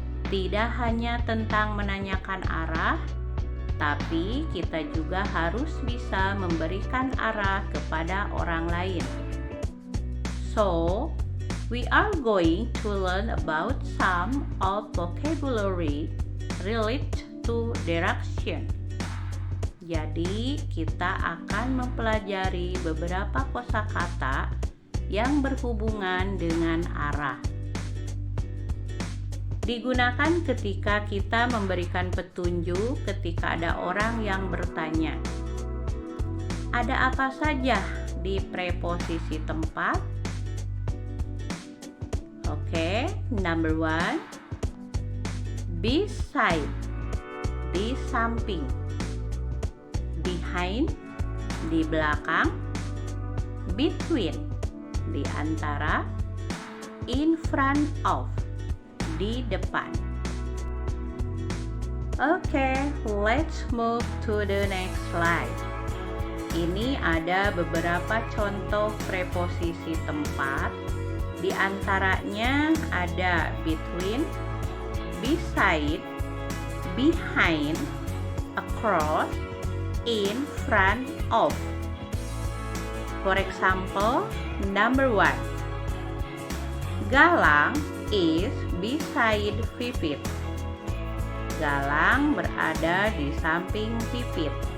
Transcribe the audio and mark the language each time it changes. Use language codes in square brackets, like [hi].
[id] Tidak hanya tentang menanyakan arah, tapi kita juga harus bisa memberikan arah kepada orang lain. [en] So, we are going to learn about some of vocabulary related to direction. [id] Jadi, kita akan mempelajari beberapa kosakata yang berhubungan dengan arah. Digunakan ketika kita memberikan petunjuk ketika ada orang yang bertanya. Ada apa saja di preposisi tempat? [en] Oke, number 1. Beside, [id] di samping. Behind, di belakang. Between, di antara. [en] In front of, [id] di depan. [en] Oke, let's move to the next slide. [id] Ini ada beberapa contoh preposisi tempat. Di antaranya ada between, beside, behind, across, in front of. [en] For example, number 1. Galang is beside Pipit. [id] Galang berada di samping Pipit.